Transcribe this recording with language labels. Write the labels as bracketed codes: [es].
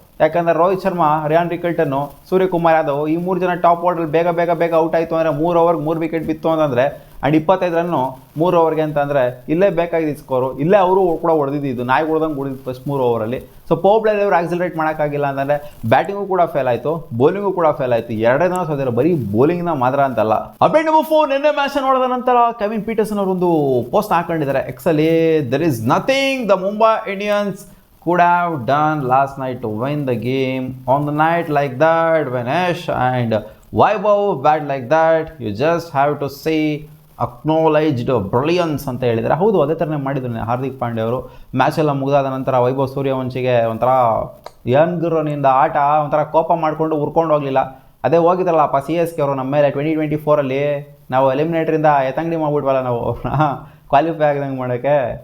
[kn] ಯಾಕಂದರೆ ರೋಹಿತ್ ಶರ್ಮಾ, ರಿಯಾನ್ ರಿಕಲ್ಟನ್ನು, ಸೂರ್ಯಕುಮಾರ್ ಯಾದವ್ ಈ 3 ಜನ ಟಾಪ್ ಆರ್ಡರ್ ಬೇಗ ಔಟ್ ಆಯಿತು ಅಂದರೆ 3 ಓವರ್ಗೆ 3 ವಿಕೆಟ್ ಬಿತ್ತು ಅಂತಂದರೆ, ಆ್ಯಂಡ್ 25 ರನ್ನು 3 ಓವರ್ಗೆ ಅಂತಂದರೆ ಇಲ್ಲೇ ಬೇಕಾಗಿದ್ದು ಸ್ಕೋರು. ಇಲ್ಲೇ ಅವರು ಕೂಡ ಹೊಡೆದಿದ್ದು, ನಾಯಿ ಹೊಡೆದಂಗೆ ಹೊಡೆದಿದ್ದು ಫಸ್ಟ್ 3 ಓವರಲ್ಲಿ. ಸೊ ಪವರ್ ಪ್ಲೇಯಲ್ಲಿ ಅವರು ಆಕ್ಸಿಲರೇಟ್ ಮಾಡೋಕ್ಕಾಗಿಲ್ಲ ಅಂತಂದರೆ ಬ್ಯಾಟಿಂಗು ಕೂಡ ಫೇಲ್ ಆಯಿತು, ಬೌಲಿಂಗು ಕೂಡ ಫೇಲ್ ಆಯಿತು. 2 ದಿನ ಸೋತಿರೋ, ಬರೀ ಬೌಲಿಂಗ್ನ ಮಾತ್ರ ಅಂತಲ್ಲ. ಅಪ್ಡೇಟ್ ನಂಬರ್ 4, ನಿನ್ನೆ ಮ್ಯಾಚ್ ನೋಡಿದ ನಂತರ ಕೆವಿನ್ ಪೀಟರ್ಸನ್ ಅವರೊಂದು ಪೋಸ್ಟ್ ಹಾಕೊಂಡಿದ್ದಾರೆ ಎಕ್ಸಲ್ಲಿ. [en] There is nothing the Mumbai Indians could have done last night to win the game. On the night like that, when Ash and Vaibhav bat like that, you just have to say acknowledged brilliance [kn] ಅಂತ ಹೇಳಿದ್ದಾರೆ. ಹೌದು, ಅದೇ ಥರನೇ ಮಾಡಿದ್ರು ಹಾರ್ದಿಕ್ ಪಾಂಡ್ಯ ಅವರು. ಮ್ಯಾಚೆಲ್ಲ ಮುಗಿದಾದ ನಂತರ ವೈಭವ್ ಸೂರ್ಯವಂಶಿಗೆ ಒಂಥರ ಯಂಗ್ರನಿಂದ ಆಟ ಒಂಥರ ಕೋಪ ಮಾಡಿಕೊಂಡು ಉರ್ಕೊಂಡು ಹೋಗಲಿಲ್ಲ. ಅದೇ ಹೋಗಿದ್ರಲ್ಲಪ್ಪ CSK ಅವರು ನಮ್ಮ ಮೇಲೆ 2024ಅಲ್ಲಿ ನಾವು ಎಲಿಮಿನೇಟ್ರಿಂದ ಎತ್ತಂಗಡಿ ಮಾಡ್ಬಿಟ್ವಲ್ಲ ನಾವು ಕ್ವಾಲಿಫೈ ಆಗದಂಗೆ ಮಾಡೋಕ್ಕೆ.